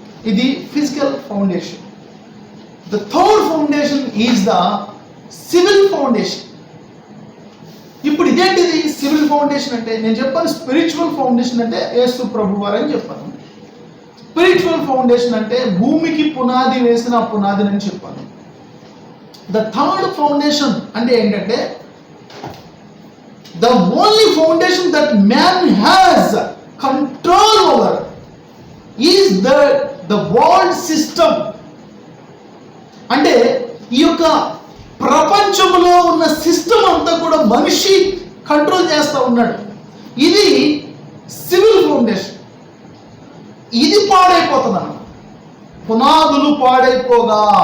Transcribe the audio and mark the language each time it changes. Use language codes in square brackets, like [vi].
[te] ఇది physical foundation. [en] The third foundation is the civil foundation. [te] ఇప్పుడు ఇదేంటిది సివిల్ ఫౌండేషన్ అంటే? నేను చెప్పాను స్పిరిచువల్ ఫౌండేషన్ అంటే యేసు ప్రభు వారు అని చెప్పాను. స్పిరిచువల్ ఫౌండేషన్ అంటే భూమికి పునాది వేసిన పునాది అని చెప్పాను. [en] the third foundation [te] అంటే ఏంటంటే [en] the only foundation that man has control over is the world system. [te] అంటే ఈ యొక్క ప్రపంచంలో ఉన్న సిస్టమ్ అంతా కూడా మనిషి కంట్రోల్ చేస్తూ ఉన్నాడు. ఇది సివిల్ ఫౌండేషన్. ఇది పాడైపోతున్నాను, పునాదులు పాడైపోగా.